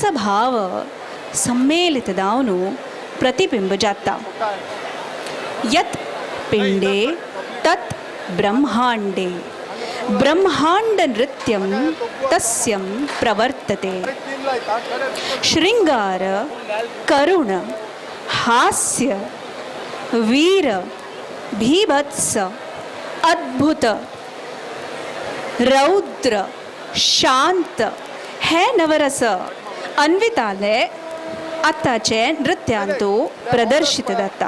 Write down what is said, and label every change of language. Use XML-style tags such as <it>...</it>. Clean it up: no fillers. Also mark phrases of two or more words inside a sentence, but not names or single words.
<kok>भाव सम्मेलितदावनु प्रतिबिंब जाता</kok> <sa>यत् पिंडे तत् ब्रह्मांडे ब्रह्मांड नृत्यं तस्यं प्रवर्तते श्रृंगार करुण हास्य वीर भीभत्स अद्भुत, रौद्र,</sa> <kok>शांत हे नवरस अन्विताले आताचे नृत्यांतू प्रदर्शित जाता.</kok>